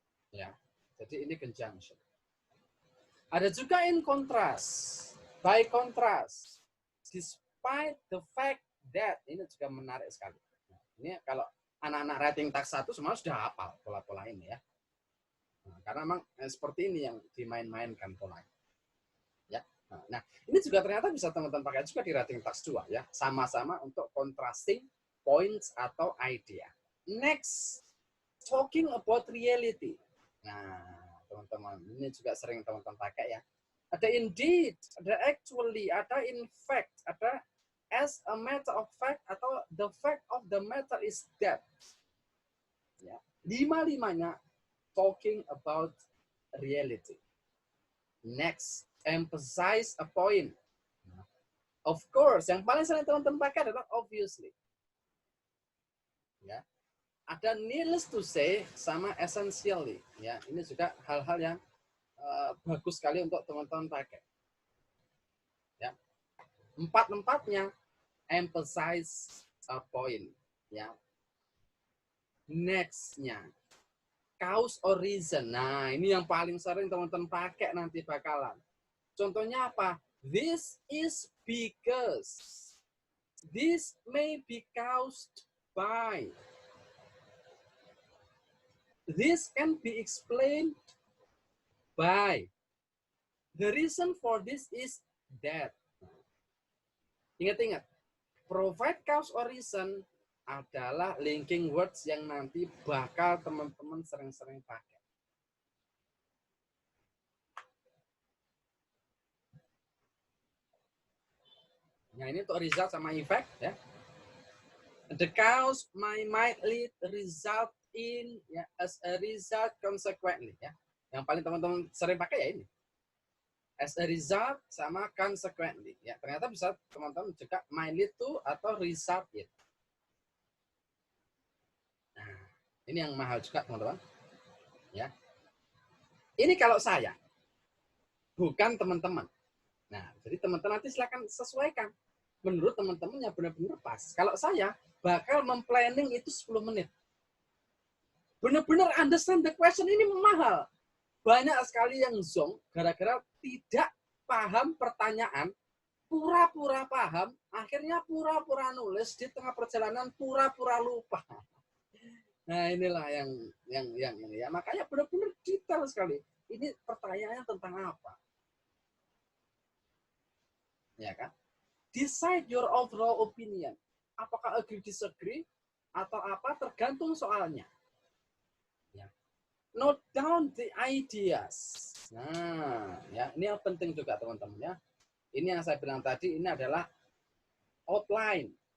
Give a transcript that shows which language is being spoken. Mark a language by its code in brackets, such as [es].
[id] Ya. Jadi ini conjunction. Ada juga in contrast, by contrast, despite the fact that, ini juga menarik sekali. Ini kalau anak-anak writing task 1 semua sudah hafal pola-pola ini ya. Nah, karena memang seperti ini yang dimain-mainkan polanya. Ya. Nah, ini juga ternyata bisa teman-teman pakai juga di writing task 2 ya. Sama-sama untuk contrasting points atau idea. [en] Next, talking about reality. [id] Nah, teman-teman, ini juga sering teman-teman pakai ya. Ada indeed, ada actually, ada in fact, ada as a matter of fact, atau the fact of the matter is that. Ya. Lima-limanya talking about reality. [en] Next, emphasize a point. Of course, [id] yang paling sering teman-teman pakai adalah obviously. Ya. Ada needless to say sama essentially. Ya, ini juga hal-hal yang bagus sekali untuk teman-teman pakai. Ya, empat-empatnya emphasize a point. Ya, next-nya cause or reason. Nah, ini yang paling sering teman-teman pakai nanti bakalan. Contohnya apa? [en] This is because. This may be caused by. This can be explained by. The reason for this is that. [id] Ingat-ingat, provide cause or reason adalah linking words yang nanti bakal teman-teman sering-sering pakai. Nah, ini untuk result sama effect ya. [en] The cause might lead result in ya, as a result consequently ya. [id] Yang paling teman-teman sering pakai ya ini. As a result sama consequently ya. Ternyata bisa teman-teman juga might lead to atau result in. Nah, ini yang mahal juga teman-teman. Ya. Ini kalau saya bukan teman-teman. Nah, jadi teman-teman nanti silakan sesuaikan menurut teman-teman yang benar-benar pas. Kalau saya bakal memplanning itu 10 menit. Benar-benar [en] understand the question [id] ini mahal. Banyak sekali yang zonk gara-gara tidak paham pertanyaan, pura-pura paham, akhirnya pura-pura nulis di tengah perjalanan pura-pura lupa. Nah, inilah yang ini ya. Makanya benar-benar detail sekali. Ini pertanyaannya tentang apa? Ya kan? [en] Decide your overall opinion. [id] Apakah agree disagree atau apa tergantung soalnya. Ya. [en] Note down the ideas. [id] Nah, ya ini yang penting juga teman-teman ya. Ini yang saya bilang tadi ini adalah outline.